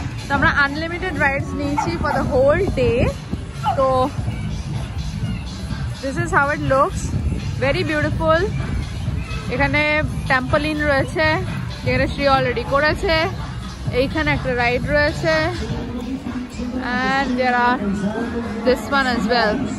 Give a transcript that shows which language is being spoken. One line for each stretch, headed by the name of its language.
Bangla: তো আমরা
English: unlimited rides
Bangla: নিয়েছি
English: For the whole day. তো this is how it looks, very beautiful.
Bangla: এখানে ট্যাম্পলিন রয়েছে, যেখানে শ্রী অলরেডি করেছে। এইখানে একটা রাইড রয়েছে,
English: and there are this one as well.